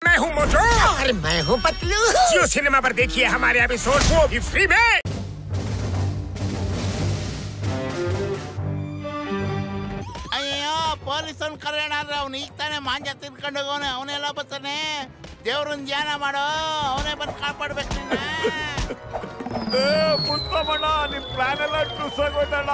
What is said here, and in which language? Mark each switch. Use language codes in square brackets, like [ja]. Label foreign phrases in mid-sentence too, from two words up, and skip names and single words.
[hi] मैं हूँ मोटू और मैं हूँ पतलू। जियो सिनेमा पर देखिए हमारे एपिसोड को भी फ्री में। [kn] ಅಯ್ಯೋ ಪೊಲೀಸನ್ ಕರೆಯಣಾದ್ರೆ ಅವ್ನು ಈಗ ತಾನೇ ಮಾಂಜ ತಿನ್ಕೊಂಡು ಹೋಗೋನೆ, ಅವನೆಲ್ಲ ಬರ್ತಾನೆ. ದೇವ್ರನ್ ಧ್ಯಾನ ಮಾಡೋ, ಅವನೇ ಬಂದು ಕಾಪಾಡ್ಬೇಕು ನಿನ್ನ. ಮುನ್ಸಮಣ್ಣ ನಿಮ್ ಪ್ಲಾನ್ ಎಲ್ಲ ಟುಸ್ಸಾಗೋಯ್ತಣ್ಣ.